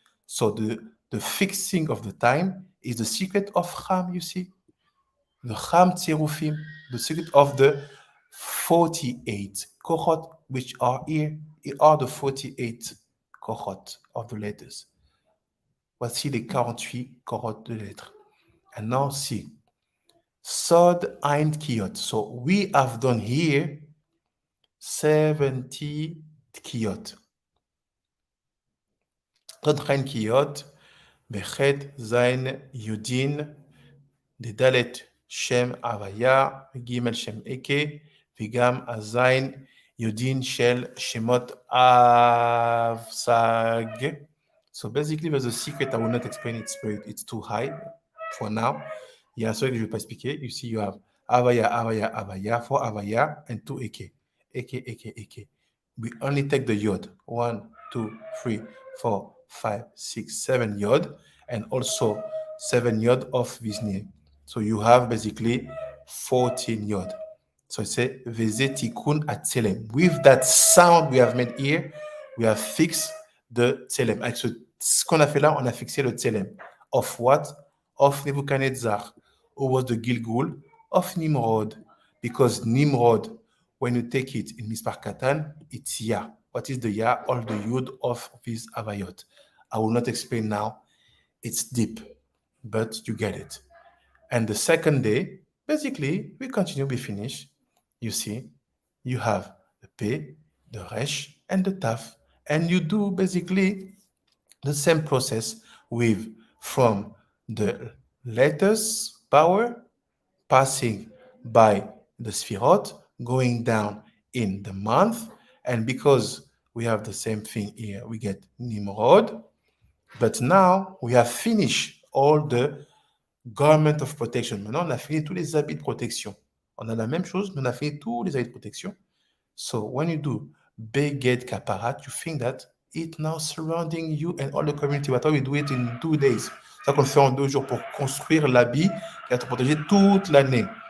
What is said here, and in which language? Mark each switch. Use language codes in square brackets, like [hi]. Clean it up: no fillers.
[en] So the fixing of the time is the secret of Cham, you see. The Cham Tzerufim, the secret of the 48 kohot, which are here, are the 48 kohot of the letters. [fr] Voici les 48 kohot de lettres. [en] And now see. Sod Ein Kiyot. So we have done here 70 Kiyot. Sod Ein Kiyot, Bechet Zain Yudin, Dedalet Shem Avaya, Gimel Shem Eke, Vigam Azain Yudin Shel Shemot Avsag. So basically, there's a secret. I will not explain it. It's too high for now. [fr] Il y a un seul que je ne vais pas expliquer. [en] You see, you have Avaya, Avaya, Avaya, 4 Avaya, and 2 Eke. Eke, Eke, Eke. We only take the Yod. 1, 2, 3, 4, 5, 6, 7 Yod, and also 7 Yod of this name. So you have basically 14 Yod. So it says, Vezetikun at Tselem. With that sound we have made here, we have fixed the Tselem. [fr] Avec ce qu'on a fait là, on a fixé le Tselem. [en] Of what? Of Nebuchadnezzar, who was the Gilgul of Nimrod. Because Nimrod, when you take it in Mispar Katan, it's Ya. What is the Ya? All the Yud of this Avayot. I will not explain now. It's deep, but you get it. And the second day, basically, we continue, we finish. You see, you have the Pe, the Resh, and the Taf. And you do basically the same process with from the letters power, passing by the Sfirot, going down in the month. And because we have the same thing here, we get Nimrod. But now we have finished all the garment of protection. [fr] Maintenant, on a fini tous les habits de protection. On a la même chose, mais on a fini tous les habits de protection. [en] So when you do Beged Kaparat, you think that it now surrounding you and all the community. But we do it in 2 days. [fr] C'est ça qu'on le fait en 2 jours pour construire l'habit qui va te protéger toute l'année.